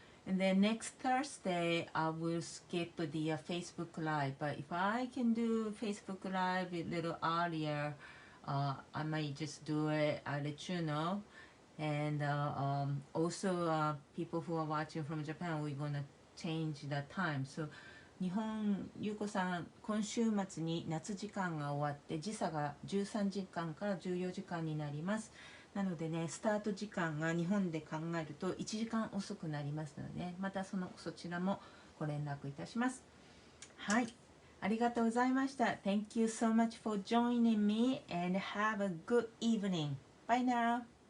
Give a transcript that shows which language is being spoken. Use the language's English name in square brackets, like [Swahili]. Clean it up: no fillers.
[English] And then next Thursday, I will skip the Facebook Live. But if I can do Facebook Live a little earlier, I might just do it. I'll let you know. And also people who are watching from Japan, we're gonna change the time. [Japanese] So 日本、ゆうこさん、今週末に夏時間が終わって時差が13時間から14時間になります。なのでね、スタート時間が日本で考えると1時間遅くなりますのでね、またそちらもご連絡いたします。はい、ありがとうございました。 [English] Thank you so much for joining me and have a good evening. Bye now.